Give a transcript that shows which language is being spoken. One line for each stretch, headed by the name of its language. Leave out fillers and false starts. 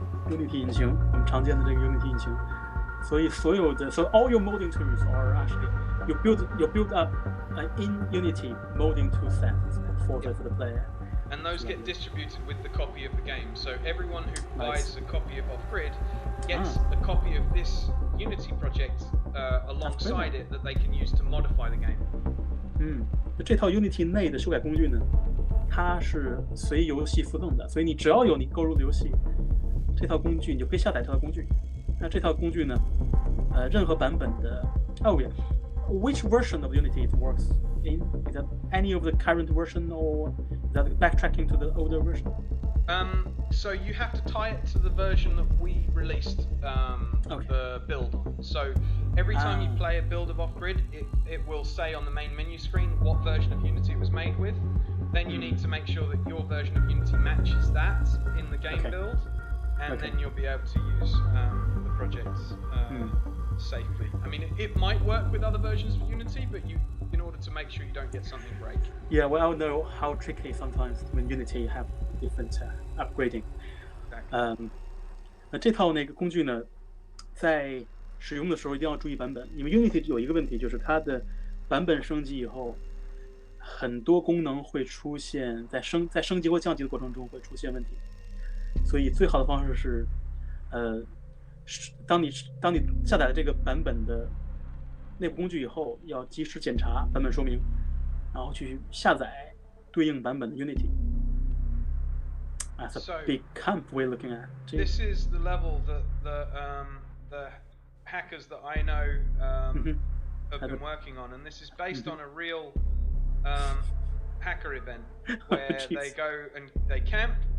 Chinese: Unity 引擎，我们常见的这个 Unity 引擎，所以所有的
English: so all your modding tools are actually you build up in Unity modding tool sets for the player. And those get distributed with the copy of the game. So everyone who buys a copy of Off-Grid gets a copy of this Unity project alongside it that they can use to modify the game.
Chinese: 这套 Unity 内的修改工具呢，它是随游戏附赠的，所以你只要有你购入的游戏，这套工具你就可以下载这套工具。那这套工具呢，任何版本的
English: which version of Unity it works in? Is that any of the current version, or is that backtracking to the older version? So you have to tie it to the version that we released the build on. So every time you play a build of Off-Grid, it will say on the main menu screen what version of Unity it was made with. Then you need to make sure that your version of Unity matches that in the game build, and then you'll be able to use the project safely. I mean, it might work with other versions of Unity, but in order to make sure you don't get something break. Yeah, well, I know how tricky sometimes when Unity have different upgrading.
Chinese: 那这套那个工具呢，在使用的时候一定要注意版本，因为 Unity 有一个问题，就是它的版本升级以后，很多功能会出现在升级或降级的过程中会出现问题，所以最好的方式是，当你下载了这个版本的内部工具以后，要及时检查版本说明，然后去下载对应版本的 Unity.
English: That's a big camp we're looking at. This is the level that the hackers that I know have been working on, and this is based on a real hacker event where they go and they camp.